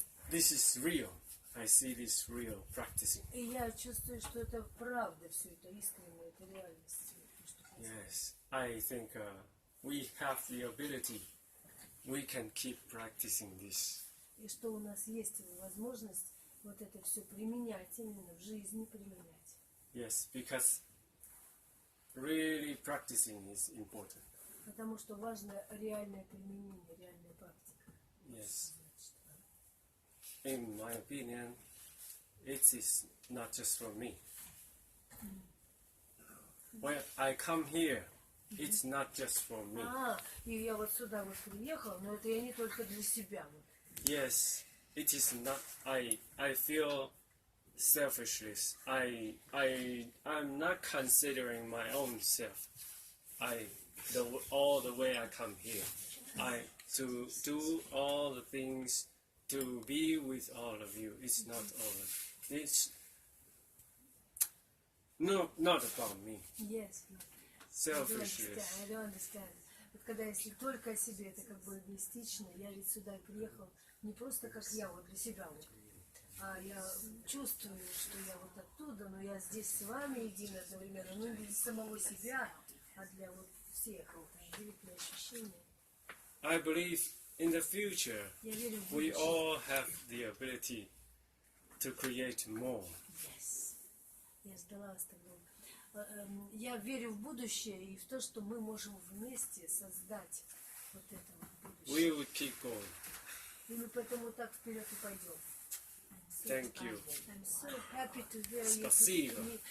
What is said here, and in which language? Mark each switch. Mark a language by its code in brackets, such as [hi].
[en] This is real. I see this real practicing. [ru] И я чувствую, что это правда, все это искренне, это реальность. [en] Yes, I think we have the ability. We can keep practicing this. [ru] И что у нас есть возможность вот это все применять, именно в жизни применять. [en] Yes, because really practicing is important. [ru] Потому что важно реальное применение, реальная практика. [en] Yes. In my opinion, it is not just for me. When I come here, it's not just for me. [ru] И я вот сюда вот приехал, но это я не только для себя. [en] Yes, it is not. I feel selfishness. I'm not considering my own self. All the way I come here, to do all the things, to be with all of you. It's not all of it's not about me. Yes. Selfishness. I don't understand. [ru] Вот когда если только о себе, это как бы эгоистично. Я ведь сюда приехал не просто как я вот для себя вот, а я чувствую, что я вот оттуда, но я здесь с вами един одновременно, ну не для самого себя, а для вот всех. Это удивительное ощущение. [en] I believe in the future we all have the ability to create more. Yes. [ru] Я сдалась тогда. Я верю в будущее и в то, что мы можем вместе создать вот это вот будущее. [en] We will keep going. [ru] И мы поэтому так вперед и пойдем. [en] Thank you. I'm so happy to hear you. [ru] Спасибо.